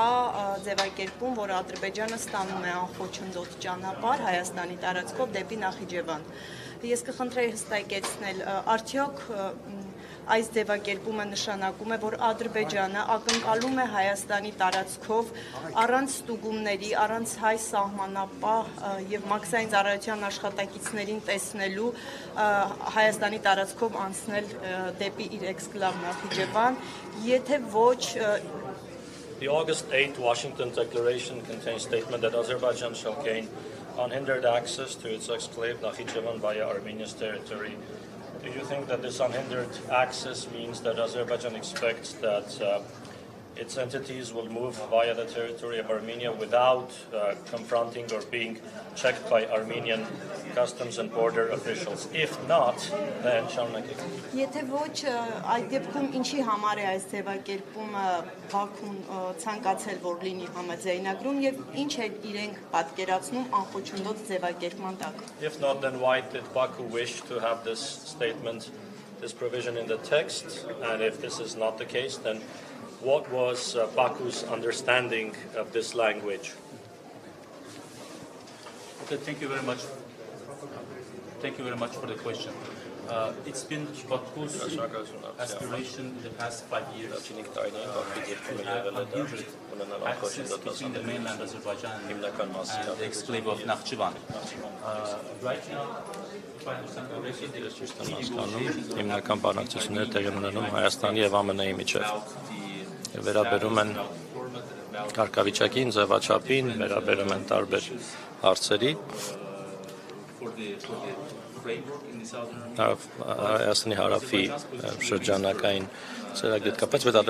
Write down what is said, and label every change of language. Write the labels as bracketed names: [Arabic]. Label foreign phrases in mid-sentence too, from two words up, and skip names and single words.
[Armenian] ձևակերպում, որ Ադրբեջանը ստանում է անխոչնդոտ ճանապարհ Հայաստանի տարածքով դեպի Նախիջևան։ Ես կխնդրեի հստակեցնել, արդյոք այս ձևակերպումը նշանակում է, որ Ադրբեջանը ակնկալում է Հայաստանի տարածքով առանց ստուգումների, առանց հայ սահմանապահ եւ մաքսային ծառայության աշխատակիցներին տեսնելու Հայաստանի տարածքով անցնել դեպի իր էքսկլավ Նախիջևան, եթե ոչ [English] The August 8 Washington Declaration contains a statement that Azerbaijan shall gain unhindered access to its exclave Nakhichevan via Armenia's territory. Do you think that this unhindered access means that Azerbaijan expects that its entities will move via the territory of Armenia without confronting or being checked by Armenian customs and border officials? If not, then շարունակեք. [Armenian] Եթե ոչ, այդ դեպքում ինչի համար է այս ձևակերպումը Բաքուն ցանկացել որ լինի համաձայնագրում եւ ինչ է իրենք պատկերացնում անխոչնդոտ ձևակերպման տակ? [English] If not, then why did Baku wish to have this statement, this provision in the text? And if this is not the case, then what was Baku's understanding of this language? Okay, thank you very much. Thank you very much for the question. It's been Baku's aspiration in the past 5 years to have unhindered access between the mainland Azerbaijan and the exclave of Nakhchivan. Right now, if I understand correctly, [Armenian] Հիմնական բանակցությունները տեղի ունենում Հայաստանի եւ ԱՄՆ-ի միջեւ։ Վերաբերում են կարգավիճակին, ձևաչափին, վերաբերում են տարբեր հարցերի։ Հայաստանի հարավի շրջանակային ծրագրի հետ կապված, բայց